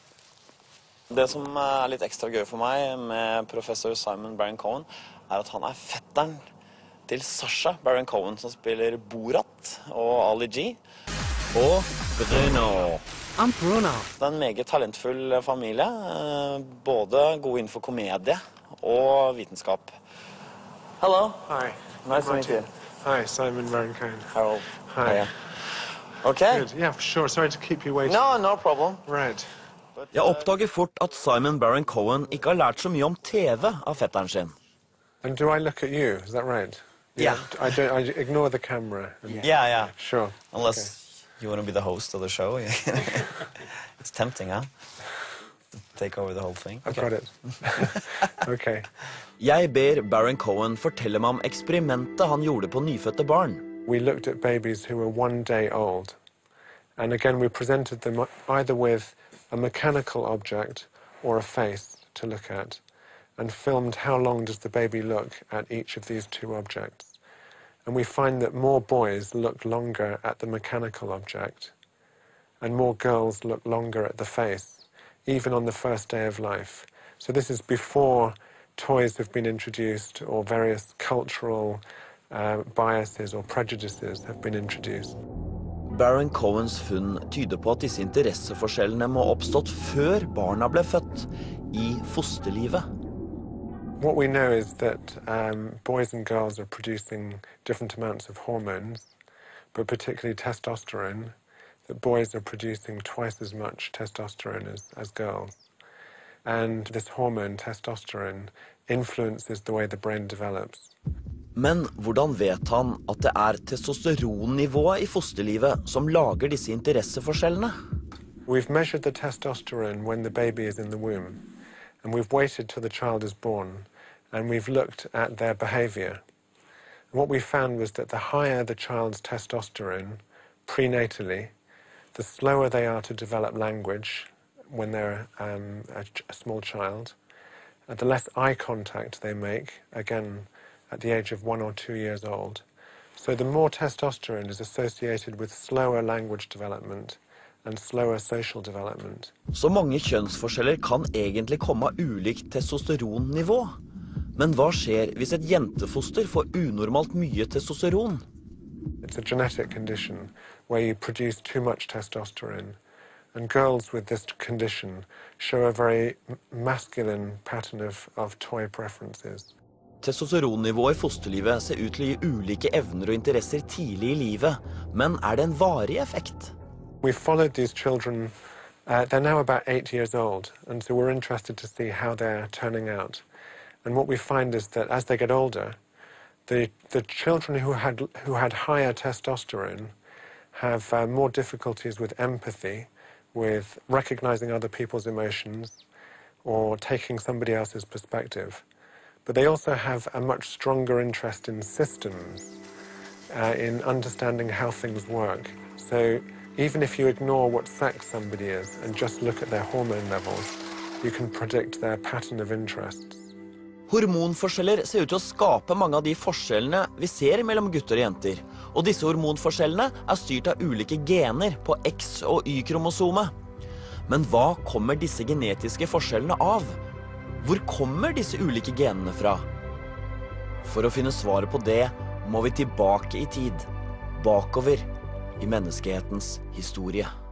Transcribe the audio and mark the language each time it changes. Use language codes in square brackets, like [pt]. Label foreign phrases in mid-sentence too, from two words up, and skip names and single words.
[no] Det som er litt ekstra gøy for meg med professor Simon Baron-Cohen, er at han er fetteren til Sacha Baron-Cohen, som spiller Borat og Ali G. Og Bruno. [en] I'm Bruno. [no] Det er en meget talentfull familie, både god innenfor komedie og vitenskap. [en] Hello. Hi. Nice to meet you. Hi, Simon Baron-Cohen. Harold. Hi. Okay. Good. Yeah, sure. Sorry to keep you waiting. No problem. Right. [no] Jeg oppdager fort at Simon Baron-Cohen ikke har lært så mye om TV av fetteren sin. [en] And do I look at you? Is that right? Yeah. I ignore the camera. Yeah. Sure. Unless you want to be the host of the show. It's tempting, huh? Take over the whole thing. I've got it. Okay. [no] Jeg ber Baron-Cohen fortelle meg om eksperimentet han gjorde på nyfødte barn. [en] We looked at babies who were 1 day old. And again, we presented them either with a mechanical object or a face to look at, and filmed how long does the baby look at each of these two objects. And we find that more boys look longer at the mechanical object, and more girls look longer at the face, even on the first day of life. So this is before toys have been introduced or various cultural biases or prejudices have been introduced. [no] Baron-Cohens funn tyder på at disse interesseforskjellene må ha oppstått før barna ble født, i fosterlivet. [en] What we know is that boys and girls are producing different amounts of hormones, but particularly testosterone, that boys are producing twice as much testosterone as girls. And this hormone, testosterone, influences the way the brain develops. [no] Men hvordan vet han at det er testosteronnivået i fosterlivet som lager disse interesseforskjellene? [en] We've measured the testosterone when the baby is in the womb, and we've waited till the child is born, and we've looked at their behavior. And what we found was that the higher the child's testosterone prenatally, the slower they are to develop language when they're a small child, and the less eye contact they make, again, at the age of 1 or 2 years old. So the more testosterone is associated with slower language development and slower social development. [no] Så mange kjønnsforskjeller kan egentlig komme av ulikt testosteronnivå. Men hva skjer hvis et jentefoster får unormalt mye testosteron? [en] It's a genetic condition where you produce too much testosterone. And girls with this condition show a very masculine pattern of toy preferences. [no] Testosteronnivået i fosterlivet ser ut til å gi ulike evner og interesser tidlig i livet, men er det en varig effekt? [en] We followed these children, they're now about 8 years old, and so we're interested to see how they're turning out. And what we find is that as they get older, the children who had higher testosterone have more difficulties with empathy, with recognizing other people's emotions or taking somebody else's perspective. But they also have a much stronger interest in systems, in understanding how things work. So even if you ignore what sex somebody is and just look at their hormone levels, you can predict their pattern of interests. [no] Hormonforskjeller ser ut til å skape mange av de forskjellene vi ser mellom gutter og jenter. Og disse hormonforskjellene er styrt av ulike gener på X- og Y-kromosomet. Men hva kommer disse genetiske forskjellene av? Hvor kommer disse ulike genene fra? For å finne svaret på det må vi tilbake i tid, bakover i menneskehetens historie.